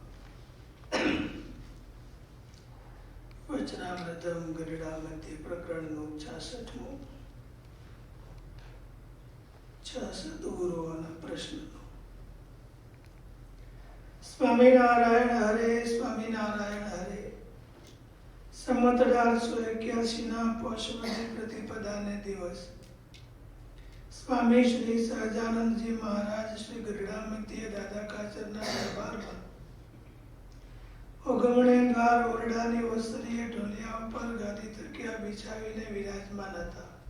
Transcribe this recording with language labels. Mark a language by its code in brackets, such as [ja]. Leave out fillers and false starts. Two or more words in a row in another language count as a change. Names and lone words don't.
[sa] वचनामृतम गरुड़ामध्य प्रकरण 66 66 प्रश्न। स्वामीनारायण हरे स्वामीनारायण हरे। [gu] संवत 1881 ના પોષવદી પ્રતિપદાને દિવસ સ્વામી શ્રી સહજાનંદજી મહારાજ શ્રી ગરુડામધ્ય દાદા કાચરના દરબારમાં ઓગમણે દ્વાર ઓરડાની ઓસરીએ ઢોલિયા ઉપર ગાદી તકિયા બિછાવીને વિરાજમાન હતા